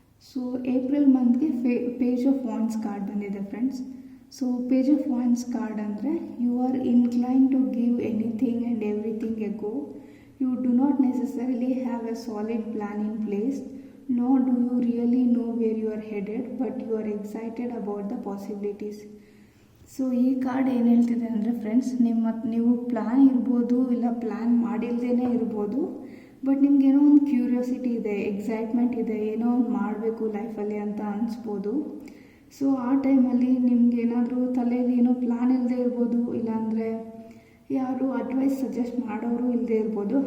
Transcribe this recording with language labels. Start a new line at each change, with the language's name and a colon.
Kannada: So April ಮಂತ್ಗೆ page of wands card ಬಂದಿದೆ friends.
English: So page of wands card ಅಂದರೆ, you are incline to give anything and everything a go. You do not necessarily have a solid plan in place, nor do you really know where you are headed, but you are excited about the possibilities.
Kannada: So ಈ card ಏನು ಹೇಳ್ತಿದೆ ಅಂದರೆ friends, ನೀವು plan ಇರ್ಬೋದು, ಇಲ್ಲ plan ಮಾಡಿಲ್ದೇ ಇರ್ಬೋದು, but ನಿಮ್ಗೇನೋ ಒಂದು curiosity ಇದೆ, excitement ಇದೆ, ಏನೋ ಒಂದು ಮಾಡಬೇಕು ಲೈಫಲ್ಲಿ ಅಂತ ಅನಿಸ್ಬೋದು. ಸೊ ಆ ಟೈಮಲ್ಲಿ ನಿಮ್ಗೇನಾದರೂ ತಲೆಯಲ್ಲಿ ಏನೋ ಪ್ಲ್ಯಾನ್ ಇಲ್ಲದೆ ಇರ್ಬೋದು, ಇಲ್ಲಾಂದರೆ ಯಾರು ಅಡ್ವೈಸ್ ಸಜೆಸ್ಟ್ ಮಾಡೋರು ಇಲ್ಲದೆ ಇರ್ಬೋದು.